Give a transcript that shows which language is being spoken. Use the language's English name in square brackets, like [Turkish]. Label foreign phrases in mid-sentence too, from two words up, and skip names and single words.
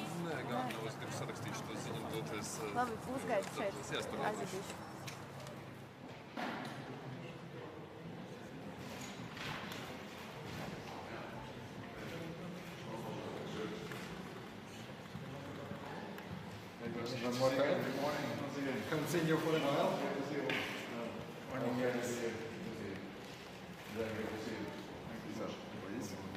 [Latvian] Nē, galvenais, ka sarakstīšu to ziņu, doties... Labi, uzgaidi šeit, aizvedīšu. [English] Good morning. Haven't seen you for a while. Good to see you. Morning. Good to see you. Very good to see you. Thank you, sir. Please.